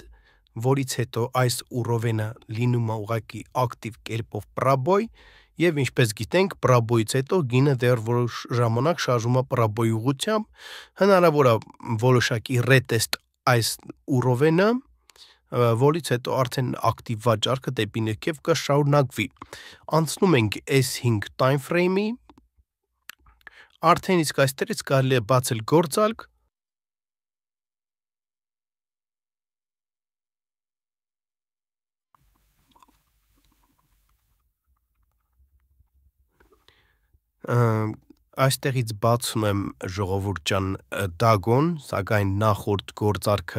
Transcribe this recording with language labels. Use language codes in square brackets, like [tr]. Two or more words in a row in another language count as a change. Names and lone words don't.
[hy] որից հետո այս ուռովենը լինում է ուղղակի ակտիվ կերպով պրաբոյ, և ինչպես գիտենք, պրաբոյից հետո գինը դեռ որոշ ժամանակ շարժվում է պրաբոյի ուղղությամբ, հնարավոր է որոշակի ռետեստ այս ուռովենը, որից հետո արդեն ակտիվ վաճառքը դեպի ներքև կշարունակվի։ Անցնում ենք S5 [en] time frame- [hy] ի, արդեն իսկ այստեղից կարելի է բացել գործարք, այստեղից բացում եմ ժողովուրդ ջան դագոն, սակայն նախորդ գործարքը